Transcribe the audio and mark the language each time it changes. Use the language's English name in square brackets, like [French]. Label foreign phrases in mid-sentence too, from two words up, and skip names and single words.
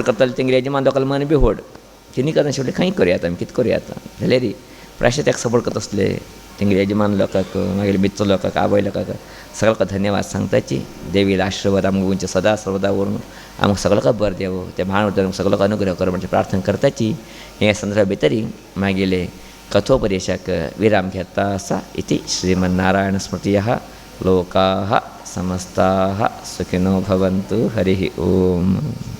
[Konkani] करताले तेंगे यजमान लोकांक मन बी व्हड तिनी करना शेवटी खंय करुया आमी कितें करुया जाल्यार प्रायशः ताका सपोर्ट करता आसले तेंगे यजमान लोकांक मागीर मित्र लोकांक आवय लोकांक सगळ्यांक धन्यवाद सांगताची देवीला आशिर्वाद आमकां गोंयचे सदा सर्वदा व्हरून आमकां सगळ्यांक बरें देव ते महान सगळ्यांक अनुग्रह कर म्हणजे प्रार्थना करताची हे संदर्भा भितर मागेले कथोपदेशाक विराम घेता आसा [Sanskrit] इति श्रीमन्नारायण स्मृतयः लोकाः समस्ताः सुखिनो भवन्तु हरिः ओम।